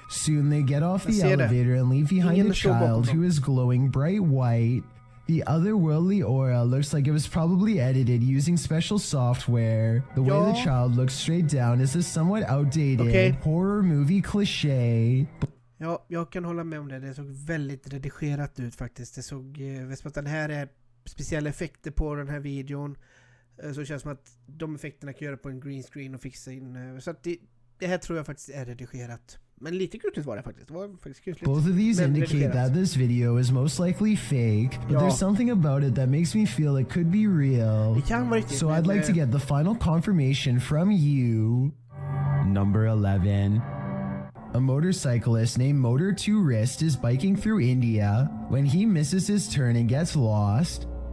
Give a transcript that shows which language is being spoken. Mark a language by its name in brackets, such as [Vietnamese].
[English] Soon they get off the elevator and leave behind a child who is glowing bright white. The otherworldly aura looks like it was probably edited using special software. The way the child looks straight down is a somewhat outdated horror movie cliché. [Swedish] Ja, jag kan hålla med om det. Det såg väldigt redigerat ut faktiskt. Det såg, vet att den här är speciella effekter på den här videon. Så det känns som att de effekterna kan göra på en green screen och fixa in. Så att det här tror jag faktiskt är redigerat. Men lite kusligt var det faktiskt. Det var faktiskt kusligt. [English] Both of these indicate that this video is most likely fake, but there's something about it that makes me feel it could be real. [Swedish] Det kan vara riktigt, [English] so I'd like to get the final confirmation from you. Number 11. A motorcyclist named Motor 2 Wrist is biking through India when he misses his turn and gets lost.